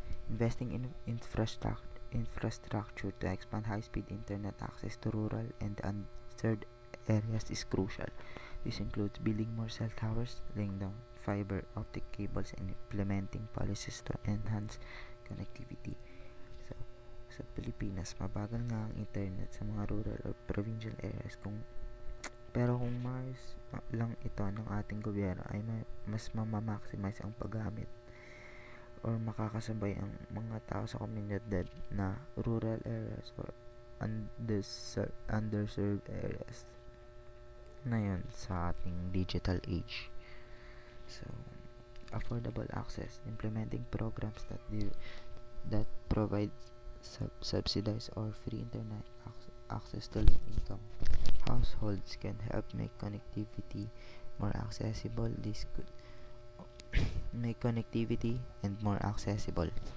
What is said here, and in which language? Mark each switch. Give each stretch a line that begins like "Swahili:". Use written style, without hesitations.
English: Investing in infrastructure to expand high-speed internet access to rural and unserved areas is crucial. This includes building more cell towers, laying down fiber optic cables, and implementing policies to enhance connectivity.
Filipino: So, sa Pilipinas, mabagal nga ang internet sa mga rural or provincial areas, pero kung mas lang ito ng ating gobyerno ay mas maximize ang paggamit or makakasabay ang mga tao sa komunidad na rural areas or underserved areas na yun sa ating digital age.
English: So, affordable access, implementing programs that provide subsidized or free internet access to low-income households can help make connectivity more accessible. This could make connectivity and more accessible.